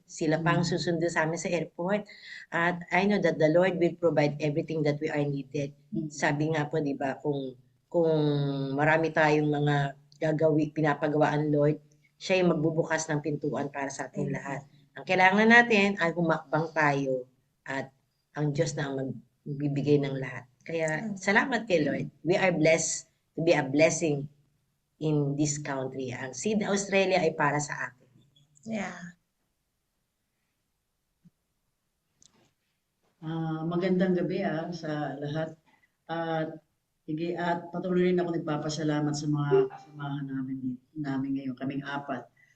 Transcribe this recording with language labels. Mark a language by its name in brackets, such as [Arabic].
[Filipino] Sila pa ang susundo sa amin sa airport. At [English] I know that the Lord will provide everything that we are needed. [Filipino] Sabi nga po, di ba, kung marami tayong mga pinapagawaan, Lord, siya yung magbubukas ng pintuan para sa ating lahat. Ang kailangan natin ay humakbang tayo at ang Diyos na ang magbibigay ng lahat. Kaya salamat kay Lord. [English] We are blessed to be a blessing in this country. [Filipino] Ang Sydney, Australia ay para sa atin. [English] Yeah. [Filipino] Magandang gabi sa lahat. Sige, at patuloy rin ako nagpapasalamat sa mga kasamahan namin ngayon, kaming apat.